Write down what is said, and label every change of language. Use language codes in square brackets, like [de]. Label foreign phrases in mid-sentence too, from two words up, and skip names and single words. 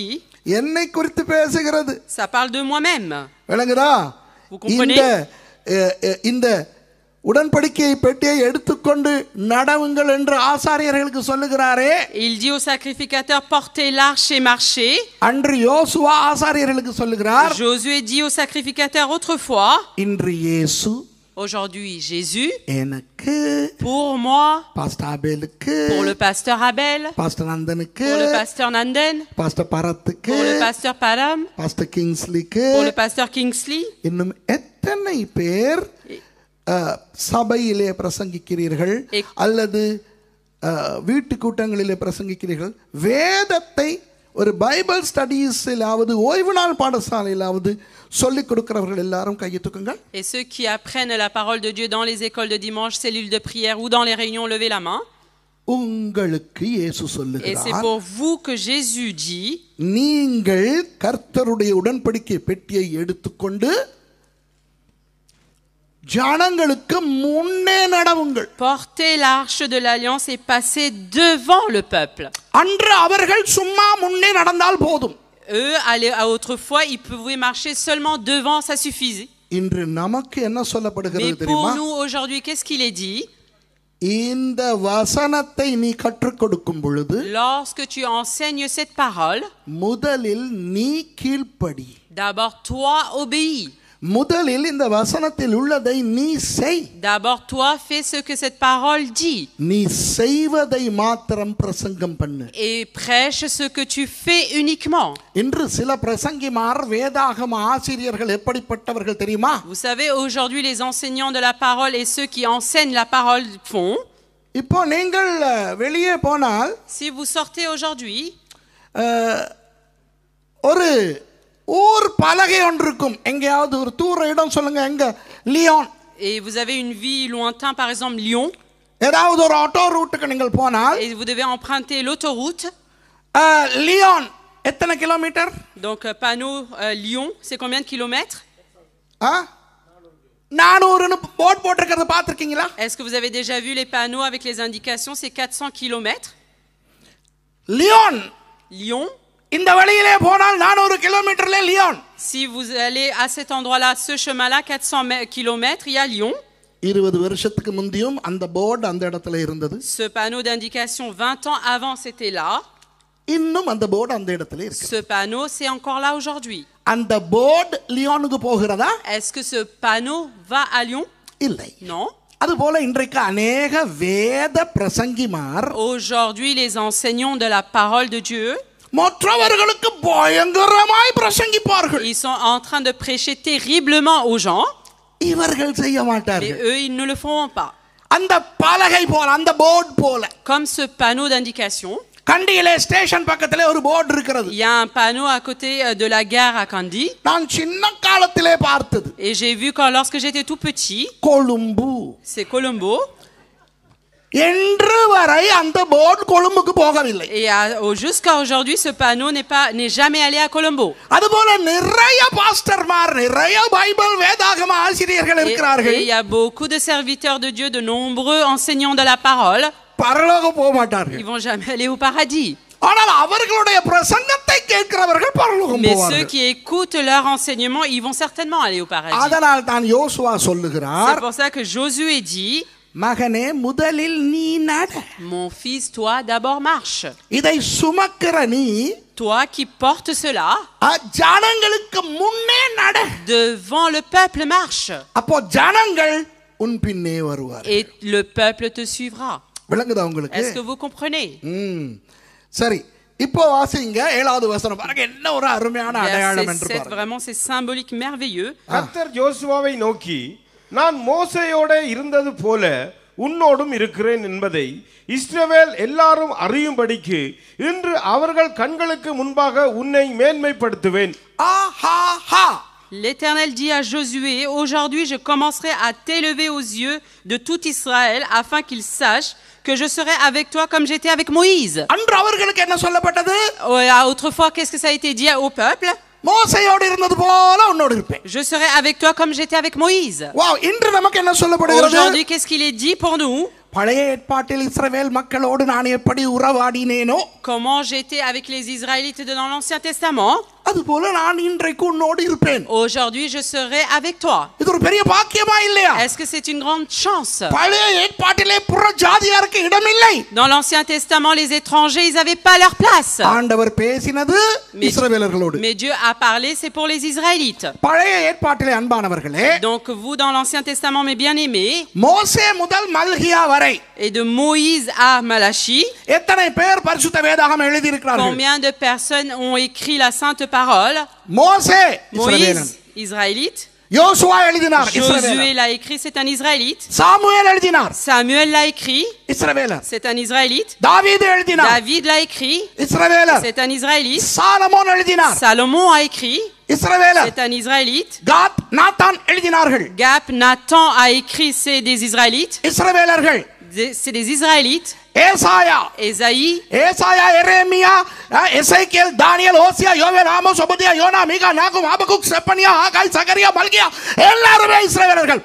[ta] என்னை குறித்து பேசுகிறது. [fr] Ça parle de moi-même. [ta] விளங்குதா? [fr] Vous comprenez? [ta] இந்த உடன்படிக்கை பெட்டியை எடுத்துக்கொண்டு நடவுங்கள் என்று ஆசாரியர்களுக்கு சொல்லுகிறாரே. [fr] Il dit aux sacrificateurs portez l'arche et marchez. [ta] அன்று யோசுவா ஆசாரியர்களுக்கு சொல்லுகிறார். [fr] Josué dit aux sacrificateurs autrefois. [ta] இன்று இயேசு, [fr] Aujourd'hui Jésus. [ta] எனக்கு, [fr] Pour moi. [ta] பாஸ்டர் ஆபேலுக்கு, [fr] Pour le pasteur Abel. [ta] பாஸ்டர் நந்தனுக்கு, [fr] Pour le pasteur Nanden. [ta] பாஸ்டர் பரத்துக்கு, [fr] Pour le pasteur Param. [ta] பாஸ்டர் கிங்ஸ்லிக்கு, [fr] Pour le pasteur Kingsley. [ta] இன்னும் எத்தனை பேர் சபையிலே பிரசங்கிக்கிறீர்கள் அல்லது வீட்டு கூட்டங்களிலே பிரசங்கிக்கிறீர்கள்? வேதத்தை ஒரு [en] Bible studies [ta] ஓய்வு நாள் பாடசாலையிலாவது சொல்லிக் கொடுக்கிறவர்கள் எல்லாரும் கையை தூக்குங்கள். [fr] Et ceux qui apprennent la parole de Dieu dans les écoles de dimanche, cellules de prière ou dans les réunions, levez la main. [ta] உங்களுக்கு இயேசு [fr] Et c'est [ta] சொல்லுகிறார், [fr] pour vous que Jésus dit, [ta] நீங்கள் கர்த்தருடைய உடன்படிக்கை பெட்டியை எடுத்துக்கொண்டு ஜனங்களுக்கு முன்னே நடவுங்கள். [fr] portez l'arche de l'alliance et passez devant le peuple. [ta] அன்று அவர்கள் சும்மா முன்னே நடந்தால் போதும். [fr] Eux, autrefois, ils pouvaient marcher seulement devant, ça suffisait. [ta] இன்று நமக்கு என்ன சொல்லப்படுகிறது [fr] Mais [ta] தெரியுமா? [fr] pour nous, aujourd'hui, qu'est-ce qu'il est dit? [ta] இந்த வசனத்தை நீ கற்றுக் கொடுக்கும் பொழுது [fr] Lorsque tu enseignes cette parole, [ta] முதலில் நீ கீழ்ப்படி. [fr] d'abord, toi, obéis. [ta] முதலில் இந்த வசனத்தில் உள்ளதை நீ செய். [fr] D'abord, toi, fais ce que cette parole dit. [ta] நீ செய்வதை மாத்திரம் பிரசங்கம் பண்ணு. [fr] Et prêche ce que tu fais uniquement. [ta] இன்று சில பிரசங்கிமார் வேதாகம ஆசிரியர்கள் எப்படிப்பட்டவர்கள் தெரியுமா? [fr] Vous savez, aujourd'hui, les enseignants de la parole et ceux qui enseignent la parole font. [ta] இப்போ நீங்கள் வெளியே போனால் [fr] Si vous sortez aujourd'hui, [ta] ஒரு ஊர் பலகை ஒன்று இருக்கும். எங்கேயாவது ஒரு தூர இடம் சொல்லுங்க, எங்க? லியோன். [fr] et vous avez une ville lointaine, par exemple Lyon, [ta] ஏதாவது ஒரு ஆட்டோ ரூட்டுக்கு நீங்கள் போனால் [fr] et vous devez emprunter l'autoroute. [ta] லியோன் எத்தனை கிலோமீட்டர்? [fr] Donc, panneau Lyon, c'est combien de kilomètres? [ta] 400 போர்ட் போட்டிருக்கிறத பார்த்திருக்கீங்களா? [fr] Est-ce que vous avez déjà vu les panneaux avec les indications? C'est 400 kilomètres. [ta] லியோன். [fr] Lyon. [ta] இந்த வழியிலே போனால் 400 கிலோமீட்டர்ல லியோன். [fr] Si vous allez à cet endroit-là, ce chemin-là, 400 kilomètres, il y a Lyon. [ta] 20 வருஷத்துக்கு முந்தியும் அந்த போர்டு அந்த இடத்துல இருந்தது. [fr] Ce panneau d'indication, 20 ans avant, c'était là. [ta] இன்னும் அந்த போர்டு அந்த இடத்துல இருக்கு. [fr] Ce panneau, c'est encore là aujourd'hui. [ta] அந்த போர்டு லியோனுக்கு போகிறதா? [fr] Est-ce que ce panneau va à Lyon? [ta] இல்லை. [fr] Non. [ta] அதுபோல இன்றைக்கு அநேக வேத பிரசங்கிமார் [fr] Aujourd'hui, les enseignants de la parole de Dieu [ta] மற்றவர்களுக்கு பயங்கரமாய் பிரசங்கிப்பார்கள். [fr] Ils sont en train de prêcher terriblement aux gens, [ta] இவர்கள் செய்ய [fr] mais [ta] மாட்டார்கள். [fr] eux, ils ne le feront pas. [ta] அந்த பலகை போல, அந்த போர்டு போல, [fr] Comme ce panneau d'indication, [ta] கண்டியிலே ஸ்டேஷன் பக்கத்திலே ஒரு போர்டு இருக்கிறது. [fr] il y a un panneau à côté de la gare à Kandy. [ta] நான் சின்ன காலத்திலே பார்த்தது. [fr] Et j'ai vu lorsque j'étais tout petit, [ta] கொழும்பு. [fr] c'est Colombo. [ta] என்று வரை அந்த போர்டு கொழும்புக்கு போகவில்லை. [fr] Et jusqu'à aujourd'hui, ce panneau n'est jamais allé à Colombo. [ta] அதுபோல நிறைய பாஸ்டர்மார், நிறைய பைபிள் வேதாகம ஆசிரியர்கள் இருக்கிறார்கள். [fr] Et il y a beaucoup de serviteurs de Dieu, de nombreux enseignants de la parole. [ta] பரலோகம் போக மாட்டார்கள். [fr] Ils vont jamais aller au paradis. [ta] ஆனால் அவர்களுடைய பிரசங்கத்தை கேட்கிறவர்கள் பரலோகம் [fr] Mais ceux [ta] போவார்கள். [fr] qui écoutent leur enseignement, ils vont certainement aller au paradis. [ta] அதனால் தான் யோசுவா சொல்லுகிறார், [fr] C'est pour ça que Josué dit, [ta] மகனே முதலில் நீ நட. [fr] mon fils, toi d'abord marche. [ta] இதை சுமக்கிற நீ [fr] Toi qui portes cela, [ta] ஜனங்களுக்கு முன்னே நட. [fr] devant le peuple marche. [ta] அப்போ ஜனங்கள் உன் பின்னே வருவார். [fr] Et le peuple te suivra. [ta] விளங்குதா உங்களுக்கு? [fr] Est-ce que vous comprenez? [ta] சரி, இப்போ வாசிங்க 7வது வசனம். பாருங்க என்ன ஒரு அருமையான அடையாளம் என்று [fr] Verset 7, [ta] பாருங்க. [fr] vraiment c'est symbolique, merveilleux. [ta] கர்த்தர் யோசுவாவை நோக்கி, நான் மோசேயோட இருந்தது போல உன்னோடும் இருக்கிறேன் என்பதை இஸ்ரவேல் எல்லாரும் அறியும்படிக்கு இன்று அவர்கள் கண்களுக்கு முன்பாக உன்னை மேன்மைப்படுத்துவேன். [fr] L'Éternel dit à Josué, aujourd'hui je commencerai à t'élever aux yeux de tout Israël afin qu'ils sachent que je serai avec toi comme j'étais avec Moïse. [ta] அன்று அவர்களுக்கு என்ன சொல்லப்பட்டது? [fr] Autrefois, qu'est-ce que ça a été dit au peuple? [ta] மோசேயோடு இருந்தது போல உன்னோடு இருப்பேன். [fr] Je serai avec toi comme j'étais avec Moïse. [ta] வாவ், இன்று நமக்கு என்ன சொல்லப்படுகிறது? [fr] Aujourd'hui, qu'est-ce qu'il est dit pour nous? [ta] பழைய ஏற்பாட்டில் இஸ்ரவேல் மக்களோடு நான் எப்படி உறவாடினேனோ, [fr] Comment j'étais avec les Israélites dans l'Ancien Testament, [ta] அதுபோல நான் இன்றைக்கு உன்னோடு இருப்பேன். [fr] aujourd'hui je serai avec toi. [ta] இது ஒரு பெரிய பாக்கியமா இல்லையா? [fr] Est-ce que c'est une grande chance? [ta] பழைய ஏற்பாட்டிலே புற ஜாதியாருக்கு இடமில்லை. [fr] Dans l'Ancien Testament, les étrangers, ils n'avaient pas leur place. [ta] ஆண்டவர் பேசினது இஸ்ரவேலர்களோடு. [fr] Mais Dieu a parlé, c'est pour les Israélites. [ta] பழைய ஏற்பாட்டிலே அன்பானவர்களே, [fr] Donc vous, dans l'Ancien Testament, mes bien-aimés, [ta] மோசே முதல் மல்கியா வரை [fr] et de Moïse à Malachi, [ta] எத்தனை பேர் பரிசுத்த வேதாகம் எழுதி இருக்கிறார்கள்? [fr] combien de personnes ont écrit la sainte parole? [ta] மோசே இஸ்ரவேலன், [fr] Moïse, Israélite. [ta] யோசுவா எழுதினார், இஸ்ரவேலன். [fr] Josué l'a écrit, c'est un Israélite. [ta] சாமுவேல் எழுதினார், [fr] Samuel l'a écrit, [ta] இஸ்ரவேலன். [fr] c'est un Israélite. [ta] தாவீது எழுதினார், [fr] David l'a écrit, [ta] இஸ்ரவேலன். [fr] c'est un Israélite. [ta] சாலமோன் எழுதினார், [fr] Salomon a écrit, [ta] இஸ்ரவேலன். [fr] c'est un Israélite. [ta] காத், நாத்தான் எழுதினார்கள், [fr] Gap, Nathan a écrit, c'est des Israélites. [ta] இஸ்ரவேலர்கள். [fr] C'est des Israélites. [ta] ஏசாயா, [fr] Ésaïe, [ta] எரேமியா, எசேக்கியேல், தானியேல், ஓசியா, யோவேல், ஆமோஸ், ஒபதியா, யோனா, மீகா, நாகும், ஆபகுக், செப்பனியா, ஆகாய், சகரியா, மல்கியா, எல்லாருமே இஸ்ரவேலர்கள்.